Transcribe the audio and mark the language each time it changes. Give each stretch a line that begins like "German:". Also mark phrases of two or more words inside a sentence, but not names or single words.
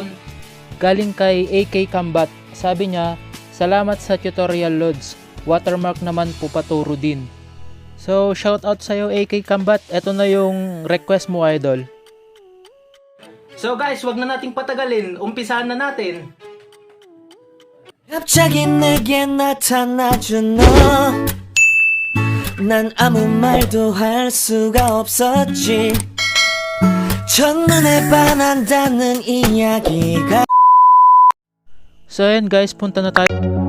Filipino: Galing kay AK Combat, sabi niya, salamat sa tutorial loads, watermark naman po paturo din. So shoutout sa'yo AK Combat, eto na yung request mo idol. So guys, wag na nating patagalin, umpisahan na natin.
Korean: 갑자기 내게 나타나준 너 난 아무 말도 할 수가 없었지 첫눈에 반한다는 이야기가
Filipino: So ayan guys, punta na tayo.